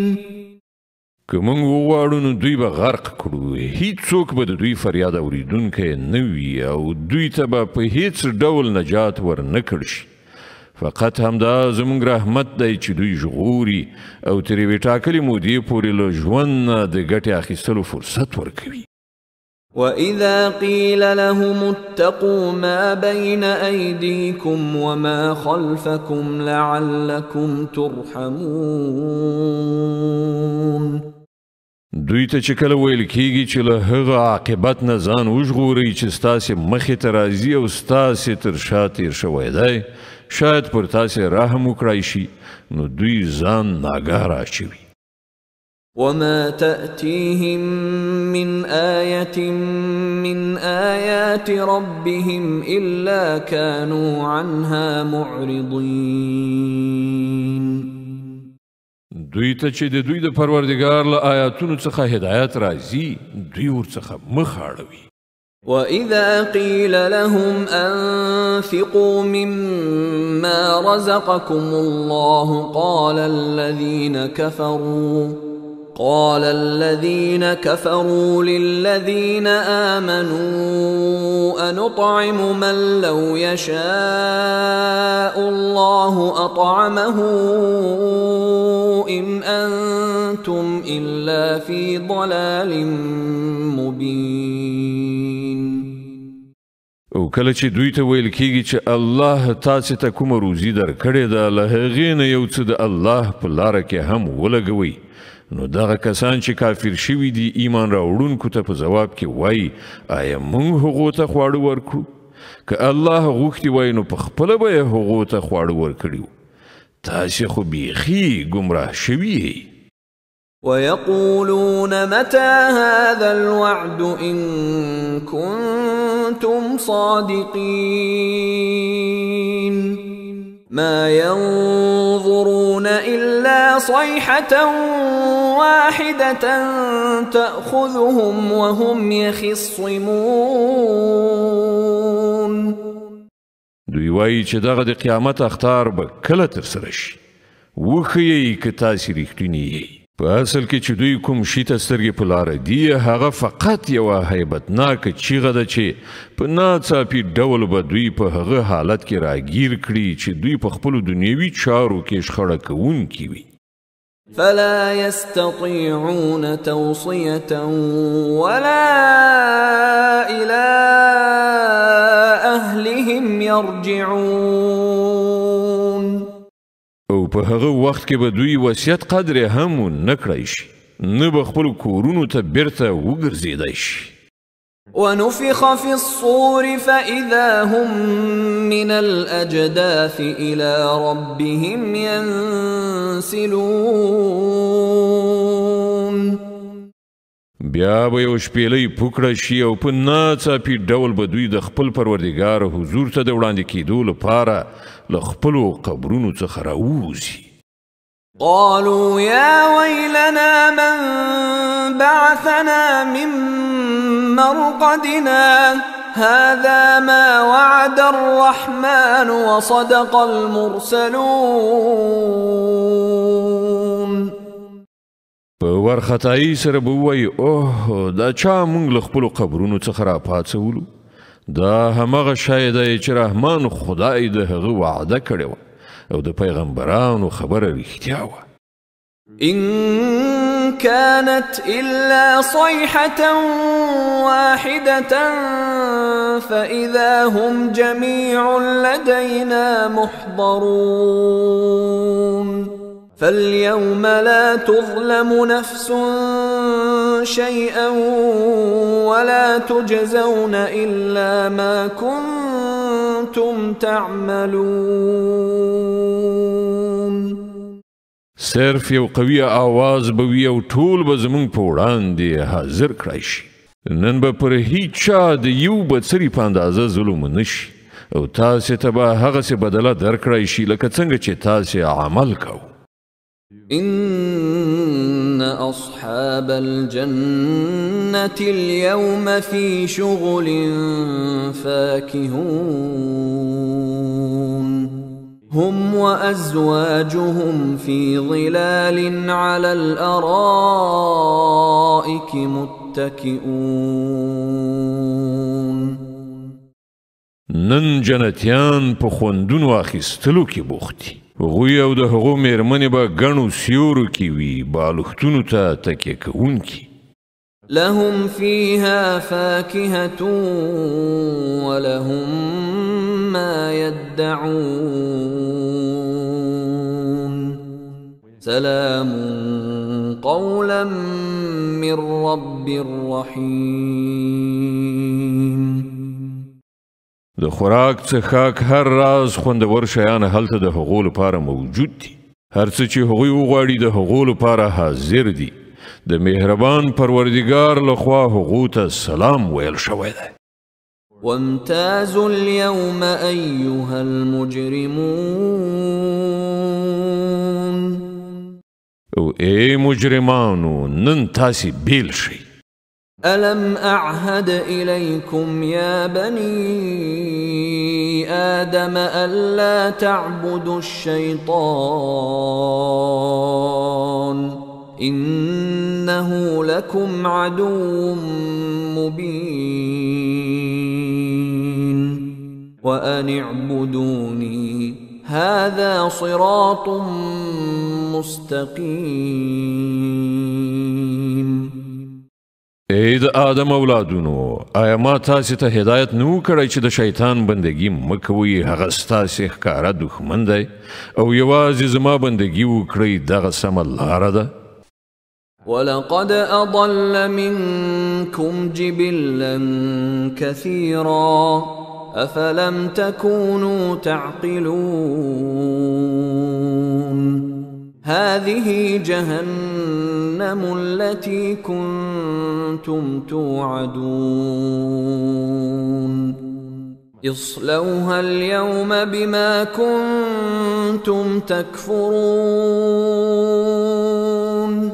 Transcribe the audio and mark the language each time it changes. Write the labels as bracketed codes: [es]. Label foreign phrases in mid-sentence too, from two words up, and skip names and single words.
[ps] که موږ وغواړو نو دوی به غرق کړو هیڅوک به د دوی فریاد اورېدونکی نه وي او دوی ته به په هیڅ ډول نجات ورنه کړ شي فقط همدا زموږ رحمت دی چې دوی ژغوري او تر یوې ټاکلې مودې پورې له ژوند نه د ګټې اخیستلو فرصت ورکوي [ar] وَإِذَا قِيلَ لَهُمُ اتَّقُوا مَا بَيْنَ أَيْدِيكُمْ وَمَا خَلْفَكُمْ لَعَلَّكُمْ تُرْحَمُونَ [ps] دوی ته چې کله ویل کیږي چې له هغه عاقبت نه ځان وژغورئ چې ستاسې مخې ته راځي او ستاسې تر شا تیر شوی دی شاید پر تاسې رحم وکړای شي نو دوی ځان ناګاه راچوي [ar] وما تأتيهم من آية من آيات ربهم إلا كانوا عنها معرضين [ps] دوی ته چې د دوی د پروردګار له آیاتونو څخه هدایت راځي دوی ورڅخه مخ اړوي [ar] وَإِذَا قِيلَ لَهُمْ أَنفِقُوا مِمَّا رَزَقَكُمُ اللَّهُ قال الذين كفروا للذين آمنوا أنطعم من لو يشاء الله أطعمه إن أنتم إلا في ضلال مبين [ps] او کله چې دوی ته ویل کیږي چې الله تاسو ته کومه روزي درکړې ده له هغې نه یو څه د الله په لاره کې هم ولګوئ نو دغه کسان چې کافر شوي دي ایمان راوړونکو ته په ځواب کې وایي آیا موږ هغو ته خواړه ورکړو که الله غوښتي وای نو په خپله به یې هغو ته خواړه ورکړي وو تاسې خو بیخي ګمراه شوي یئ [ar] ويقولون متى هذا الوعد إن كنتم صادقين ما ينظرون إلا صيحة واحدة تأخذهم وهم يخصمون [ps] دوی وایي چې دغه د قیامت اخطار به کله ترسره شي وښیئ که تاسې رښتوني یئ په اصل کې چې دوی کوم شي ته سترګې په لاره دي هغه فقط یوه هیبتناکه چیغه ده چې په ناڅاپي ډول به دوی په هغه حالت کې راګیر کړي چې دوی په خپلو دنیوي چارو کې شخړه کوونکي وي [ar] فلا يستطيعون توصية ولا إلى أهلهم يرجعون [ps] او په هغه وخت کې به دوی وصیت قدر هم نه کړی شي نه به خپلو کورونو ته بیرته وګرځېدی شي [ar] ونفخ في الصور فإذا هم من الأجداث إلى ربهم ينسلون [ps] بیا به یو شپېلۍ پوکړه شي او په ناڅاپي ډول به دوی د خپل پروردګار حضور ته د وړاندې کېدو لپاره له خپلو قبرونو څخه راووځي [ar] قالوا يا ويلنا من بعثنا من مرقدنا هذا ما وعد الرحمن وصدق المرسلون [ps] په ورختایي سره به ووایي اوه دا چا موږ له خپلو قبرونو څخه راپاڅولو دا همغه شی دی چې رحمان خدای د هغه وعده کړې وه او د پیغمبرانو خبره رښتیا وه. [ar] إن كانت إلا صيحة واحدة فإذا هم جميع لدينا محضرون فاليوم لا تظلم نفس شيئا ولا تجزون إلا ما كنتم تعملون. [ps] صرف یو قوي آواز به وي او ټول به زمونږ په وړاندې حاضر کړای شي. نن به پر هیڅ چا د یو بڅري په اندازه ظلم نه شي او تاسې ته به هغسې بدله درکړی شي لکه څنګه چې تاسې عمل کوو. [ar] إن أصحاب الجنة اليوم في شغل فاكهون هم وأزواجهم في ظلال على الأرائك متكئون. [ps] نن جنتیان په خوندونو اخیستلو کې بوخت دي. هغوی او د هغو میرمنې به ګڼو سیورو کې وي بالښتونو ته تکیه کوونکي. [ar] لهم فيها فاكهة ولهم ما يدعون سلام قولا من رب رحيم. [ps] د خوراک څښاک هر راز خوندور شیان هلته د هغو لپاره موجود دي. هر څه چې هغوی وغواړي د هغو لپاره حاضر دي. د مهربان پروردګار لخوا هغو ته سلام ویل شوی دی. [ar] وامتازوا اليوم أيها المجرمون. [ps] او ای مجرمانو نن تاسې بیل شئ. [ar] ألم أعهد إليكم يا بني آدم ألا تعبدوا الشيطان إنه لكم عدو مبين وأن اعبدوني هذا صراط مستقيم. [ps] ای د آدم اولادونو آیا ما تاسې ته هدایت نه کړی چې د شیطان بندگی مه کوئ. هغه ستاسې ښکاره دښمن دی او یوازې زما بندگی وکړئ دغه سمه لاره ده. [ar] ولقد أضل منكم جبلا كثيرا أفلم تكونوا تعقلون. هذه جهنم التي كنتم توعدون اصلوها اليوم بما كنتم تكفرون.